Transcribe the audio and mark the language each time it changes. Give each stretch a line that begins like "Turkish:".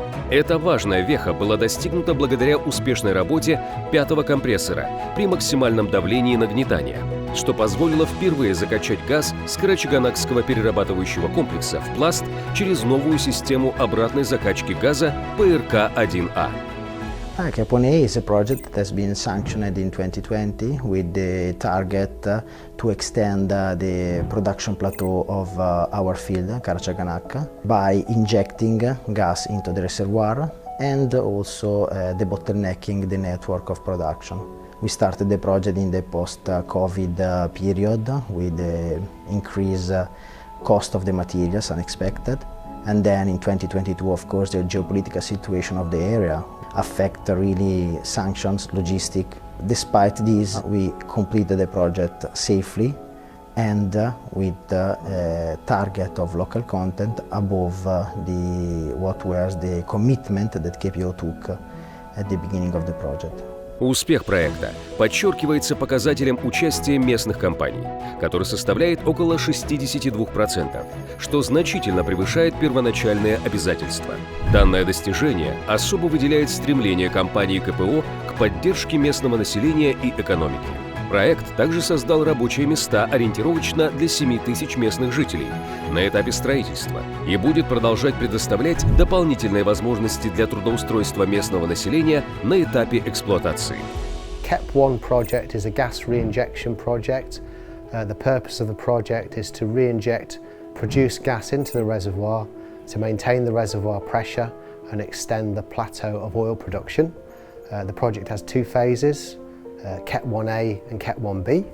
Russian: Эта важная веха была достигнута благодаря успешной работе 5-го компрессора при максимальном давлении нагнетания, что позволило впервые закачать газ с Карачаганакского перерабатывающего комплекса в пласт через новую систему обратной закачки газа ПРК-1А.
English: Cap1A is a project that has been sanctioned in 2020 with the target to extend the production plateau of our field, Karachaganak, by injecting gas into the reservoir and also debottlenecking the network of production. We started the project in the post-COVID period with the increased cost of the materials unexpected. And then in 2022, of course, the geopolitical situation of the area affect really sanctions, logistic. Despite this, we completed the project safely and with the target of local content above what was the commitment that KPO took at the beginning of the project.
Russian: Успех проекта подчеркивается показателем участия местных компаний, который составляет около 62%, что значительно превышает первоначальные обязательства. Данное достижение особо выделяет стремление компании КПО к поддержке местного населения и экономики. Проект также создал рабочие места ориентировочно для 7 тысяч местных жителей на этапе строительства и будет продолжать предоставлять дополнительные возможности для трудоустройства местного населения на этапе эксплуатации.
English: KEP1 project is a gas reinjection project. The purpose of the project is to reinject produced gas into the reservoir to maintain the reservoir pressure and extend the plateau of oil production. The project has two phases. KEP1A and KEP1B.